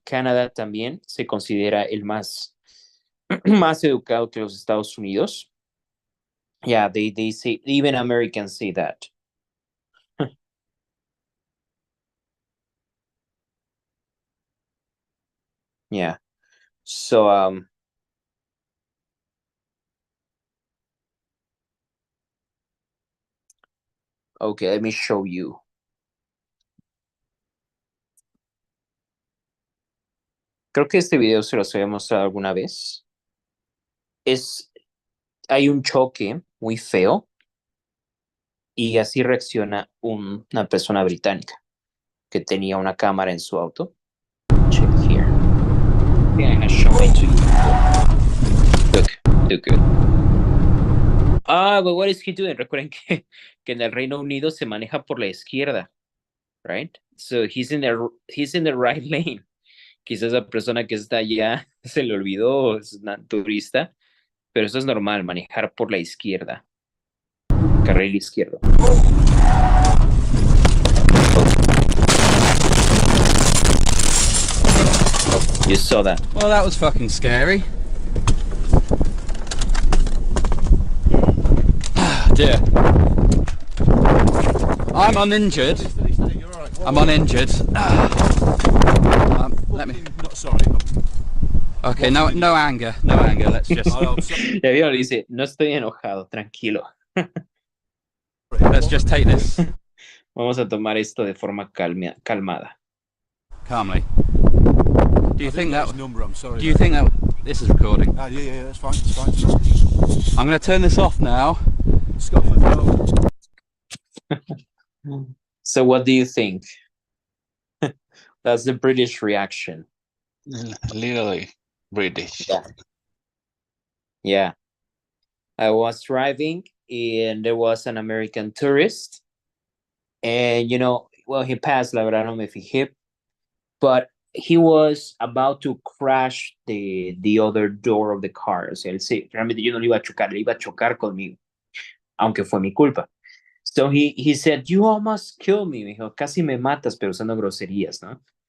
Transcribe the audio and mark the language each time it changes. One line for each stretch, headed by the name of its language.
Spanish: Canada también se considera el más educado que los Estados Unidos.
English: Yeah, they say, even Americans say that. Yeah. So, okay, let me show you.
Spanish: Creo que este video se los había mostrado alguna vez. Hay un choque muy feo y así reacciona una persona británica que tenía una cámara en su auto.
English: Check here. Yeah, I show it to you. Look good. But what is he doing?
Spanish: Recuerden que en el Reino Unido se maneja por la izquierda, right?
English: So he's in the right lane.
Spanish: Quizás la persona que está allá se le olvidó, es una turista, pero eso es normal, manejar por la izquierda. Carril izquierdo.
English: You saw that. Well, that was fucking scary. Dear. I'm uninjured. I'm uninjured. Let me. Not sorry. Okay, no anger. No anger. Let's just.
Spanish: Ya vieron, dice, no estoy enojado, tranquilo.
English: Let's just take this
Spanish: Vamos a tomar esto de forma calmada.
English: calmly. Do you think that? Number, I'm sorry. Do you think that this is recording? Yeah, that's fine. It's fine. I'm going to turn this off now. Scotland. No. So what do you think? That's the British reaction. Literally British. Yeah. I was driving and there was an American tourist. And, well, he passed,
Spanish: la verdad no me fijé.
English: But he was about to crash the other door of the car.
Spanish: O sea, él sí, realmente yo no le iba a chocar, le iba a chocar conmigo. Aunque fue mi culpa.
English: So he said, you almost killed me.
Spanish: Me dijo, casi me matas, pero usando groserías, ¿no?